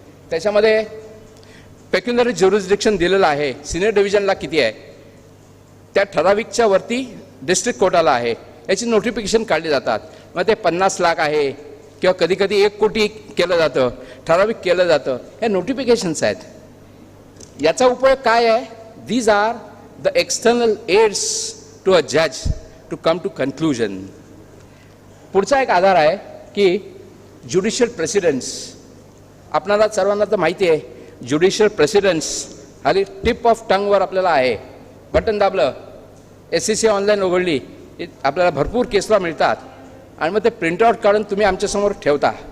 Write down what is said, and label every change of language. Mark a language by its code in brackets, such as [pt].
[mr] त्याच्यामध्ये पेक्युलरी ज्युरिस्डिक्शन दिलेलं आहे. सिनियर डिव्हिजनला किती आहे, त्या ठराविकच्या वरती डिस्ट्रिक्ट कोर्टाला आहे. याची नोटिफिकेशन काढली जातात. मग ते 50 लाख आहे किंवा कधी कधी 1 कोटी केलं जातं, ठराविक केलं जातं. हे नोटिफिकेशन्स आहेत. याचा उपयोग काय आहे? [en] These R the external AIDS to a जज to come to conclusion. [mr] पुढचा एक आधार आहे की ज्युडिशियल प्रेसिडेंट्स. आपणाला सर्वांना तर माहिती आहे ज्युडिशियल प्रेसिडेंट्स खाली टिप ऑफ टंगवर आपल्याला आहे. बटन दाबलं, SCC ऑनलाईन उघडली, आपल्याला भरपूर केसला मिळतात आणि मग ते प्रिंटआउट काढून तुम्ही आमच्यासमोर ठेवता.